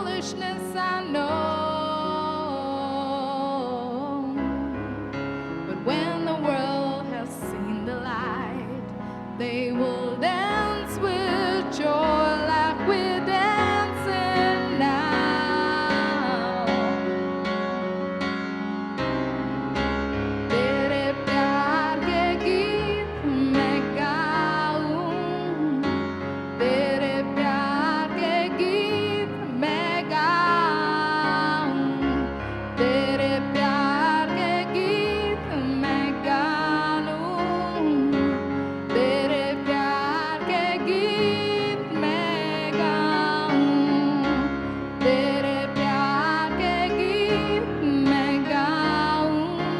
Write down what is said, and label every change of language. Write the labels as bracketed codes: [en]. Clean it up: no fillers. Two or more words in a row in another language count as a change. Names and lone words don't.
[en] foolishness, I know. But when the world has seen the light, they will dance with joy like we're dancing now. [hi] तेरे प्यार के गीत मैं गाऊं, तेरे प्यार के गीत मैं गाऊं, तेरे प्यार के गीत मैं गाऊं, तेरे प्यार के गीत मैं गाऊं, तेरे प्यार के गीत मैं गाऊं,